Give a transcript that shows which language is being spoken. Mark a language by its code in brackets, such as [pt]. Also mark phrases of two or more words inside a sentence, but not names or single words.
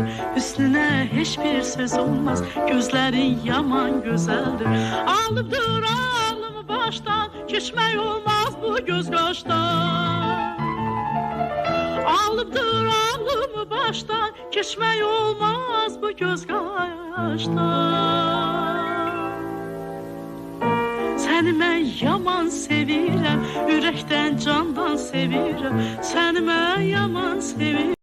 [tr] Üstüne hiçbir söz olmaz, gözlerin yaman güzeldir. Alıp dur alımı baştan, geçmek olmaz bu göz kaştan. Alıp dur alımı baştan, geçmek olmaz bu göz kaştan. [az] Səni mən yaman sevirəm, ürəkdən candan sevirəm. Səni mən yaman sevirəm.